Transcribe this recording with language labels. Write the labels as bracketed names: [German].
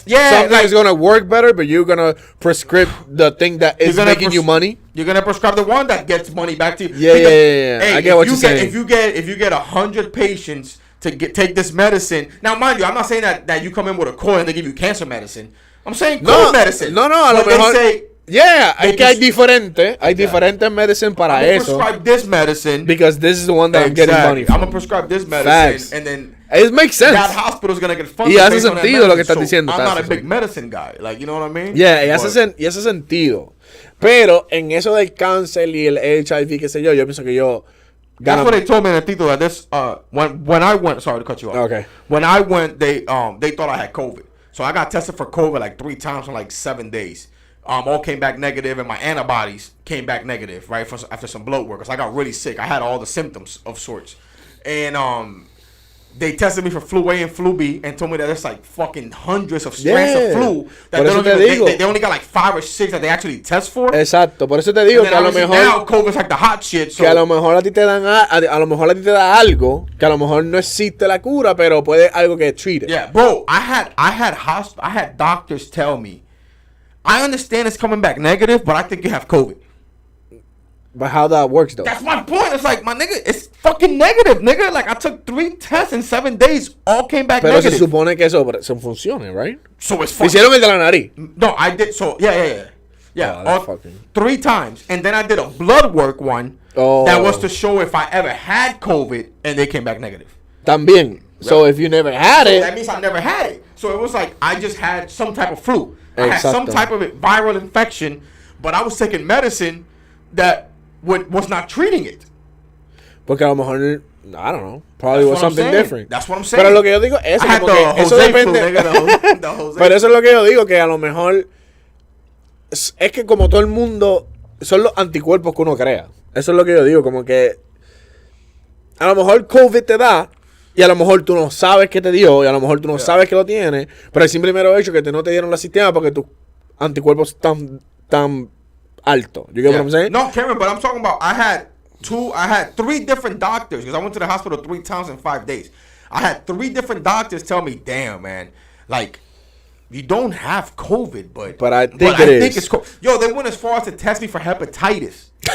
[English] Yeah, something is gonna work better, but you're gonna prescribe the thing that is making you money. You're gonna prescribe the one that gets money back to you. Yeah, because, Hey, I get what you're saying. If you get 100 patients to take this medicine, now mind you, I'm not saying that you come in with a coil and they give you cancer medicine. I'm saying cold medicine. [Spanish] No, a lo mejor. Hay diferentes medicine para eso. [English] I'm gonna prescribe this medicine because this is the one that I'm getting money from. I'm gonna prescribe this medicine, and then it makes sense. That hospital's gonna get funded. [Spanish] Y hace sentido lo que estás diciendo. [English] I'm not a big medicine guy, like, you know what I mean? [Spanish] Yeah, y hace sentido. Pero en eso del cáncer y el HIV, qué sé yo pienso que yo. [English] That's what they told me in Tito, that this when I went, sorry to cut you off. Okay. When I went, they thought I had COVID, so I got tested for COVID like 3 times in like 7 days. All came back negative, and my antibodies came back negative, right, after some blood work, because I got really sick. I had all the symptoms of sorts. And they tested me for flu A and flu B and told me that there's like fucking hundreds of strands of flu that they only got like 5 or 6 that they actually test for. [Spanish] Exacto, por eso te digo que a lo mejor [English] now COVID's like the hot shit. So. [Spanish] Que a lo mejor a ti te dan a lo mejor a ti te da algo que a lo mejor no existe la cura, pero puede algo que [English] treat it. Yeah, bro, I had doctors tell me, I understand it's coming back negative, but I think you have COVID. But how that works, though? That's my point. It's like, my nigga, it's fucking negative, nigga. Like, I took 3 tests in 7 days. All came back negative. [Spanish] Pero se supone que eso funcione, right? [English] So it's fucking... [Spanish] Hicieron el de la nariz. [English] No, I did. So, yeah. Yeah, fucking 3 times. And then I did a blood work one that was to show if I ever had COVID, and they came back negative. También. So if you never had it, that means I never had it. So it was like I just had some type of flu. I had some type of viral infection, but I was taking medicine that was not treating it. [Spanish] Porque a lo mejor, [English] I don't know, probably was something different. That's what I'm saying. [Spanish] Pero lo que yo digo es que eso depende. Pero eso es lo que yo digo, que a lo mejor es que como todo el mundo son los anticuerpos que uno crea. Eso es lo que yo digo, como que a lo mejor COVID te da y a lo mejor tú no sabes que te dio y a lo mejor tú no sabes que lo tienes, pero el simple mero hecho que no te dieron la sistema porque tus anticuerpos están tan altos. [English] You get what I'm saying? No, Cameron, but I'm talking about I had 3 different doctors because I went to the hospital 3 times in 5 days. I had 3 different doctors tell me, damn, man, like, you don't have COVID, but I think it's COVID. Yo, they went as far as to test me for hepatitis.